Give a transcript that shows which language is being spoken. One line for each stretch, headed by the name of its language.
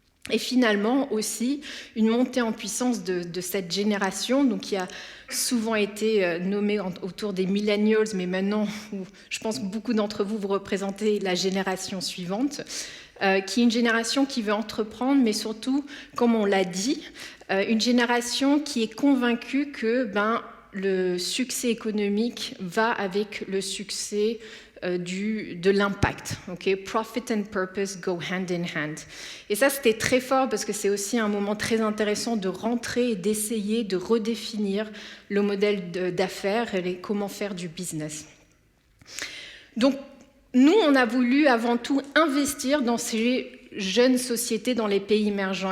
French: Et finalement, aussi, une montée en puissance de cette génération, donc qui a souvent été nommée autour des millennials, mais maintenant, je pense que beaucoup d'entre vous représentez la génération suivante, qui est une génération qui veut entreprendre, mais surtout, comme on l'a dit, une génération qui est convaincue que le succès économique va avec le succès de l'impact.
English: Okay? Profit and purpose go hand in hand.
French: Et ça, c'était très fort parce que c'est aussi un moment très intéressant de rentrer et d'essayer de redéfinir le modèle d'affaires et comment faire du business. Donc, nous, on a voulu avant tout investir dans ces jeunes sociétés dans les pays émergents.